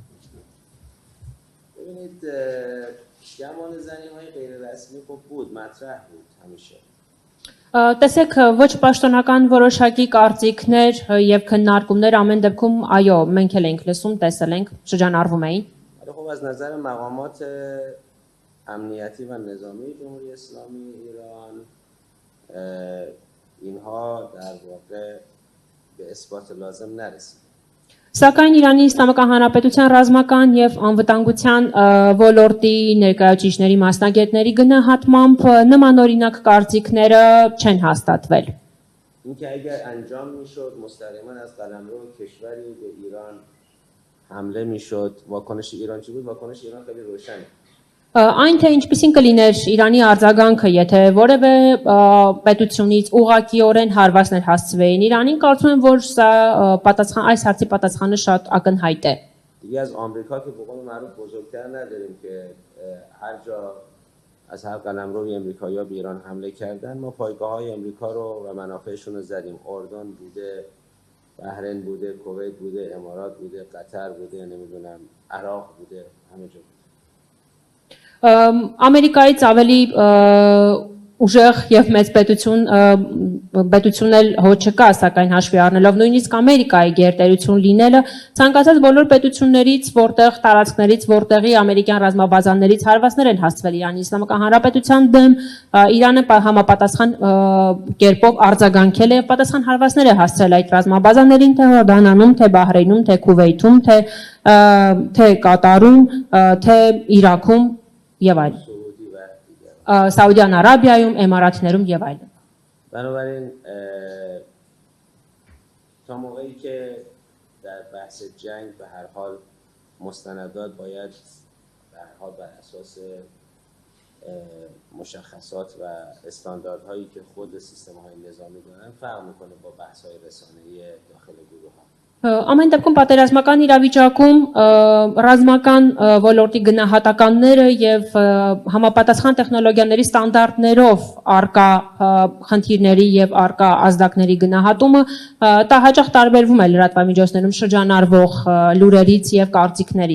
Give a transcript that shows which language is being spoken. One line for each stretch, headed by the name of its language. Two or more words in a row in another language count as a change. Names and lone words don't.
Persian: ببینید گمان زنی‌های غیر رسمی خب بود، مطرح بود همیشه.
Armenian: Տեսեք ոչ պաշտոնական որոշակի կարծիքներ եւ քննարկումներ ամեն դեպքում այո մենք էլ ենք լսում տեսել ենք շրջանառվում էին
Persian: ولی خب از نظر مقامات امنیتی و نظامی جمهوری اسلامی ایران اینها در واقع به اثبات لازم نرسید.
Armenian: Սակայն Իրանի Իսլամական Հանրապետության ռազմական եւ անվտանգության ոլորտի ներկայացուցիչների մասնագետների գնահատմամբ նմանօրինակ կարծիքները չեն հաստատվել.
Persian: اینکه اگر انجام میشد مستقیما از قلمرو کشوری به ایران حمله میشد، واکنش ایران چی بود؟ واکنش ایران خیلی روشنه.
Armenian: Այն թե ինչպիսին կլիներ Իրանի արձագանքը, եթե որևէ պետությունից ուղղակիորեն հարվածներ հասցվեին Իրանին, կարծում եմ, որ սա այս հարցի պատասխանը շատ ակնհայտ է.
Persian: دیگه از آمریکا که به قول معروف بزرگتر نداریم که هر جا از هر قلمروی امریکایی‌ها به ایران حمله کردن ما پایگاه‌های امریکا رو و منافعشون رو زدیم. اردن بوده، بحرین بوده، کویت بوده، امارات بوده، قطر بوده، نمیدونم عراق بوده، همه جا.
Armenian: Ամերիկայից ավելի ուժեղ եւ մեծ պետություն էլ հո չկա, սակայն հաշվի առնելով նույնիսկ Ամերիկայի գերտերություն լինելը ցանկացած բոլոր պետություններից, որտեղ տարածքներից, որտեղի ամերիկյան ռազմաբազաներից հարվածներ են հասցվել Իրանի Իսլամական Հանրապետության դեմ, Իրանը համապատասխան կերպով արձագանքել է եւ պատասխան հարվածներ է հասցրել այդ ռազմաբազաներին, թե Հորդանանում, թե Բահրեյնում, թե Քուվեյթում, թե Կատարում, թե Իրաքում եւ այլն. Սաուդյան Արաբիայում, Էմիրատներում եւ այլն.
Persian: بنابراین تا موقعی که در بحث جنگ به هر حال مستندات باید به هر حال بر اساس مشخصات و استانداردهایی که خود سیستم‌های نظامی دارن فرق میکنه با بحث‌های رسانه‌ای داخل گروه‌ها.
Armenian: Ամեն դեպքում պատերազմական իրավիճակում ռազմական ոլորտի գնահատականները եւ համապատասխան տեխնոլոգիաների ստանդարտներով արկա խնդիրների եւ արկա ազդակների գնահատումը դա հաճախ տարբերվում է լրատվամիջոցներում շրջանառվող լուրերից եւ կարծիքներից.